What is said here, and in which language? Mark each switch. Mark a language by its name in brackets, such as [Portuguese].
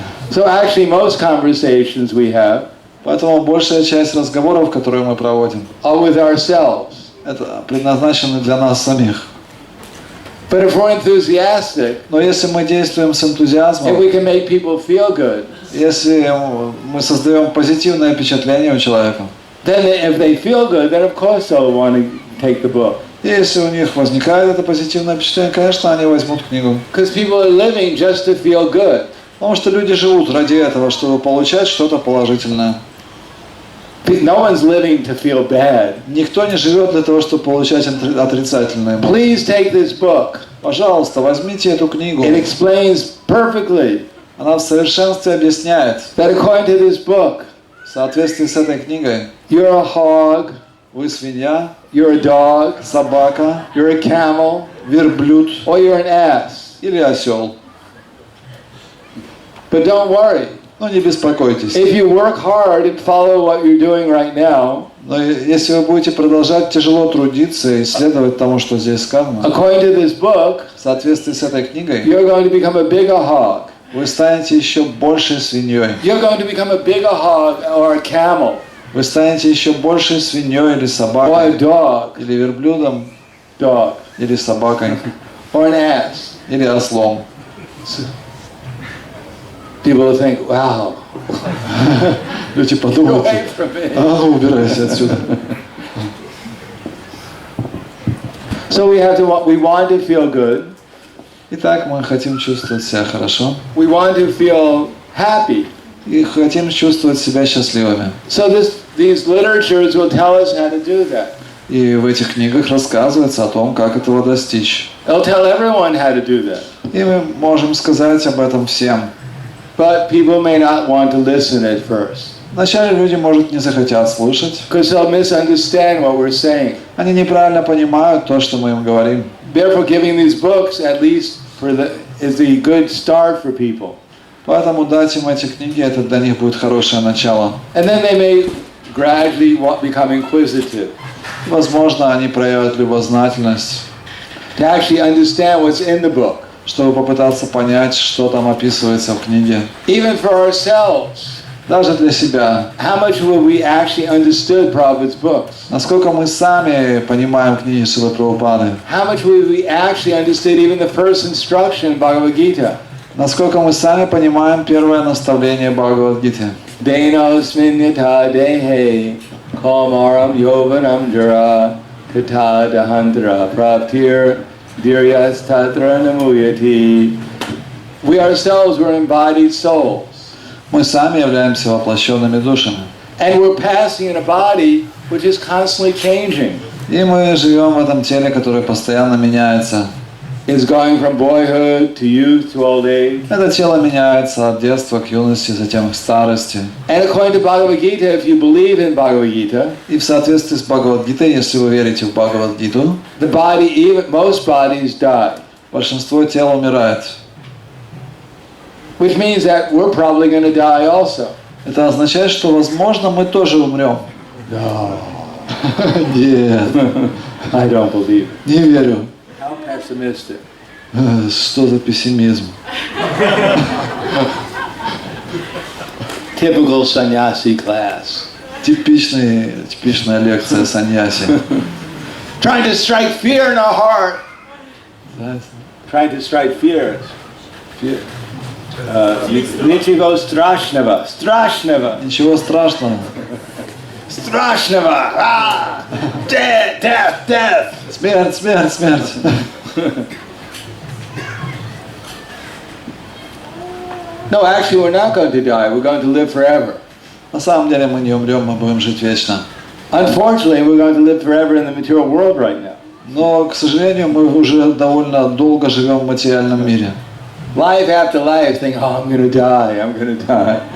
[English] So actually, most conversations we have [Russian] Поэтому большая часть разговоров, которые мы проводим, [English] are with ourselves. [Russian] это предназначено для нас самих. [English] But if we're enthusiastic, [Russian] Но если мы действуем с [English] if [Russian] энтузиазмом, [English] we can make people feel good, [Russian] если мы создаем позитивное впечатление у человека, [English] then if they feel good, then of course they'll want to take the book. [Russian] и если у них возникает это позитивное впечатление, конечно, они возьмут книгу. [English] Because people are living just to feel good. [Russian] Потому что люди живут ради этого, чтобы получать что-то положительное. [English] No one's living to feel bad. [Russian] Никто не живет для того, чтобы получать отрицательные эмоции. [English] Please take this book. [Russian] Пожалуйста, возьмите эту книгу. [English] It explains perfectly [Russian] Она в совершенстве объясняет, [English] that according to this book, [Russian] в соответствии с этой книгой, [English] you're a hog, [Russian] вы свинья, [English] you're a dog, [Russian] собака, [English] you're a camel, [Russian] верблюд [English] or you're an ass. [Russian] или осел. [English] But don't worry. [Russian] Но не беспокойтесь. [English] If you work hard and follow what you're doing right now, [Russian] Но если вы будете продолжать тяжело трудиться и следовать тому, что здесь сказано, [English] according to this book, [Russian] в соответствии с этой книгой, [English] you're going to become a bigger hog. [Russian] вы станете еще большей свиньей. [English] You're going to become a bigger hog or a camel [Russian] Вы станете еще большей свиньей или [English] or a [Russian] собакой, [English] dog, [Russian] или верблюдом, или собакой, [English] or an ass. [Russian] или ослом. [English] People will think, wow, [Russian] Люди [English] get [Russian] подумают, [English] away from me. [Russian] убирайся отсюда. [English] So we want to feel good. [Russian] Итак, мы хотим чувствовать себя хорошо. [English] We want to feel happy. [Russian] И хотим чувствовать себя счастливыми. [English] So these literatures will tell us how to do that. [Russian] И в этих книгах рассказывается о том, как этого достичь. [English] They'll tell everyone how to do that. [Russian] И мы можем сказать об этом всем. [English] But people may not want to listen at first. [Russian] Вначале люди, может, не захотят слушать. [English] Because they'll misunderstand what we're saying. [Russian] Они неправильно понимают то, что мы им говорим. [English] Therefore, giving these books at least is a good start for people. [Russian] Поэтому дать им эти книги, это для них будет хорошее начало. [English] And then they may gradually become inquisitive. [Russian] Возможно, они проявят любознательность, [English] To actually understand what's in the book. [Russian] чтобы попытаться понять, что там описывается в книге. [English] Even for ourselves. [Russian] Даже для себя. [English] How much will we actually understood Prabhupada's books? [Russian] Насколько мы сами понимаем книги Шрилы Прабхупады? [English] How much will we actually understood even the first instruction in Bhagavad Gita? [Russian] Насколько мы сами понимаем первое наставление Бхагавад-гиты? [Sanskrit] Denosmin yatha dehe kaumaram yovanam jara kata dahandra praptir diryas tatra namuyati. [English] We ourselves were embodied souls. [Russian] Мы сами являемся воплощенными душами. [English] And we're passing in a body which is constantly changing. [Russian] И мы живем в этом теле, которое постоянно меняется. [English] It's going from boyhood to youth to old age. [Russian] Это тело меняется от детства к юности, затем к старости. [English] And according to Bhagavad Gita, if you believe in Bhagavad Gita, [Russian] И в соответствии с Бхагавад-гитой, если вы верите в Бхагавад-гиту, [English] the body, even most bodies die. [Russian] большинство тел умирает. [English] Which means that we're probably going to die also. [Russian] Это означает, что, возможно, мы тоже умрем. [English] No. [Russian] Нет, [English] I don't believe it. [Russian] не верю. [English] How pessimistic. [Russian] Что за пессимизм? [English] Typical sannyasi class. [Russian] Типичная лекция саньяси. [English] Trying to strike fear in our heart. Trying to strike fear. [Russian] Ничего страшного. Страшного. Ничего страшного. Страшного. [English] Death, death, death. [Russian] Смерть, смерть, смерть. [English] No, actually we're not going to die. We're going to live forever. [Russian] На самом деле мы не умрем, мы будем жить вечно. [English] Unfortunately, we're going to live forever in the material world right now. [Russian] Но, к сожалению, мы уже довольно долго живем в материальном мире. [English] Life after life, think, oh, I'm going to die, I'm going to die.